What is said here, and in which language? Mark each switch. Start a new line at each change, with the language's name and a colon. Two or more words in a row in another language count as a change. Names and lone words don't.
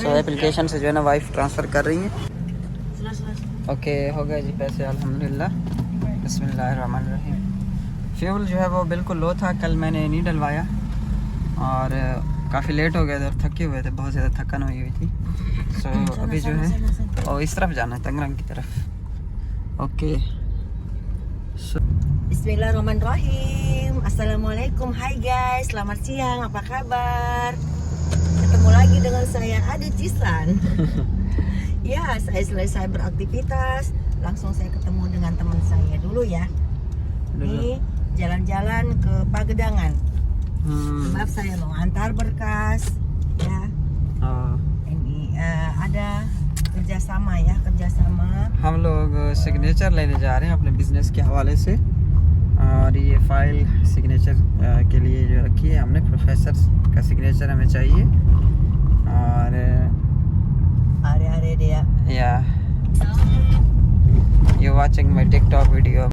Hindi: सो एप्लीकेशन से जो है ना वाइफ ट्रांसफ़र कर रही हैं। ओके हो गए जी पैसे अल्हम्दुलिल्लाह। बिस्मिल्लाहिर्रहमानिर्रहीम। फ्यूल जो है वो बिल्कुल लो था। कल मैंने नहीं डलवाया और काफ़ी लेट हो गए थे और थके हुए थे। बहुत ज़्यादा थकन हुई हुई थी। सो अभी जो है और इस तरफ जाना है तंगरंग की तरफ। ओके
Indonesian: Bismillahirrahmanirrahim. Assalamualaikum. Hai guys, selamat siang. Apa kabar? Ketemu lagi dengan saya Adi Cislan. Ya, saya selesai beraktivitas, langsung saya ketemu dengan teman saya dulu ya. Ini jalan-jalan ke Pagedangan. Sebab saya mau antar berkas ya. Ini ada kerjasama ya, kerjasama।
Hindi: हम लोग सिग्नेचर लेने जा रहे हैं अपने बिजनेस के हवाले से और ये फाइल सिग्नेचर के लिए जो रखी है हमने। प्रोफेसर का सिग्नेचर हमें चाहिए और अरे दिया
English: ya you watching my TikTok video.